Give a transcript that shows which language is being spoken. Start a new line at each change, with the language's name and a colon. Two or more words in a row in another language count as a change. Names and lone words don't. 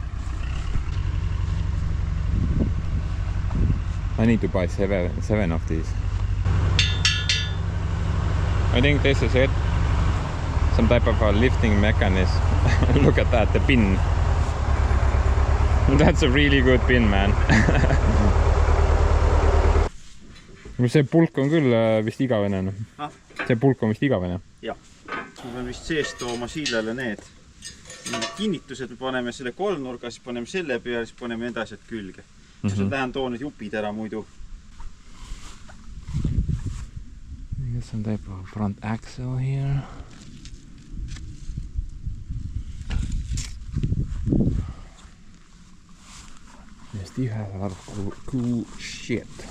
English: I need to buy seven of these. I think this is it. Some type of a lifting mechanism. Look at that, the pin. That's a really good pin, man.
Estonian: See pulk on küll vist igavene. See pulk on vist igavene. Jah. Ma pean vist seest tooma siilele need kinnitused. Me paneme selle kolmnurga, siis paneme selle peale, siis paneme need asjad külge. Siis lähen toon need jupid ära muidu.
English: Some type of front axle here. Steve has a lot of cool shit.